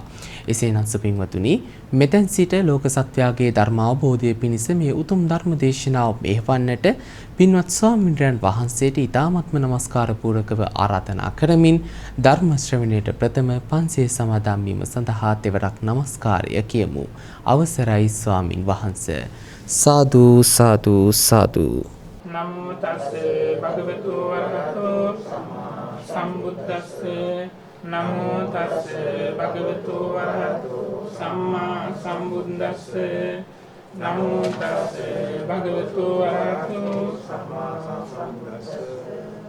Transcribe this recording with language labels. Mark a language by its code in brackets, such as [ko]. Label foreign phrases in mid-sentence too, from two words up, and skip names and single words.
[si] එසේනම් සුපින්වතුනි මෙතෙන් සිට ලෝක සත්‍යයේ ධර්ම අවබෝධයේ පිණිස මේ උතුම් ධර්ම දේශනාව මෙහෙවන්නට පින්වත් ස්වාමීන් වහන්සේට ඊ타මත්ම නමස්කාර පූර්වකව ආරාධනා කරමින් ධර්ම ශ්‍රවණයට ප්‍රථම පන්සිය සමාදන් වීම සඳහා තෙවරක් නමස්කාරය කියමු. අවසරයි ස්වාමින් වහන්සේ. [pi] සාදු සාදු සාදු. නමෝ තස්සේ භගවතු වරහතෝ සම්බුද්දස්සේ නමෝ තස්සේ භගවතු වරහතෝ සම්මා සම්බුද්දස්සේ නමෝ තස්සේ භගවතු වරහතෝ සම්මා සම්බුද්දස්සේ